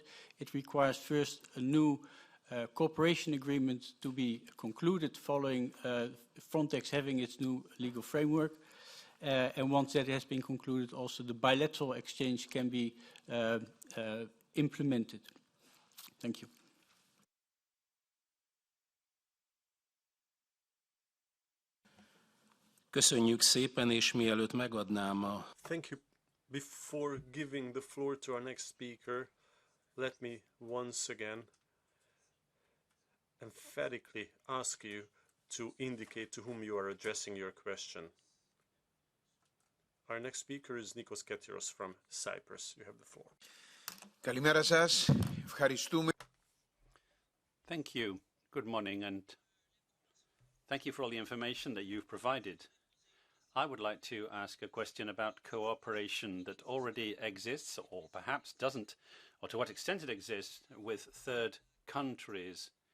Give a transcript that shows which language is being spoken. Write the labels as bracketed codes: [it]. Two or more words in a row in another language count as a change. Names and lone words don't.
[en] It requires first a new cooperation agreement to be concluded following Frontex having its new legal framework. And once that has been concluded, also the bilateral exchange can be implemented. Thank you. [hu] Köszönjük szépen, és mielőtt megadnám a... [en] Thank you. Before giving the floor to our next speaker, let me once again emphatically ask you to indicate to whom you are addressing your question. Our next speaker is Nikos Ketiros from Cyprus. You have the floor. [el] Καλημέρα σας. Ευχαριστούμε. [en] Thank you. Good morning, and thank you for all the information that you've provided. I would like to ask a question about cooperation that already exists, or perhaps doesn't, or to what extent it exists with third countries